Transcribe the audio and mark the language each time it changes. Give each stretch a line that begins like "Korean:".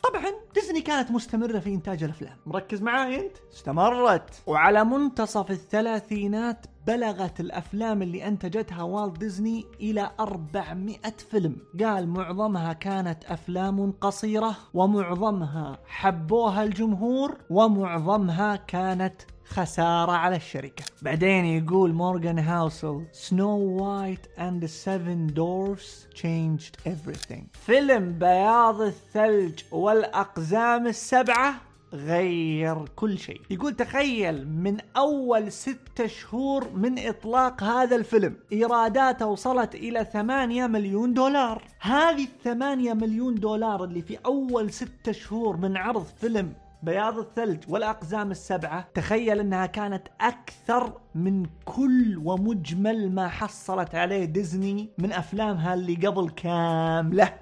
Arabic: طبعا ديزني كانت مستمرة في انتاج الافلام، مركز معاي انت، استمرت، وعلى منتصف الثلاثينات بلغت الأفلام اللي أنتجتها والت ديزني إلى 400 فيلم. قال معظمها كانت أفلام قصيرة ومعظمها حبوها الجمهور ومعظمها كانت خسارة على الشركة.
English: بعدين يقول Morgan Housel, Snow White and the Seven Dwarfs changed everything.
Arabic: فيلم بياض الثلج والأقزام السبعة غير كل شيء. يقول تخيل من أول 6 شهور من إطلاق هذا الفيلم إيراداته وصلت إلى 8 مليون دولار. هذه 8 مليون دولار اللي في أول 6 شهور من عرض فيلم بياض الثلج والأقزام السبعة، تخيل أنها كانت أكثر من كل ومجمل ما حصلت عليه ديزني من أفلامها اللي قبل كاملة.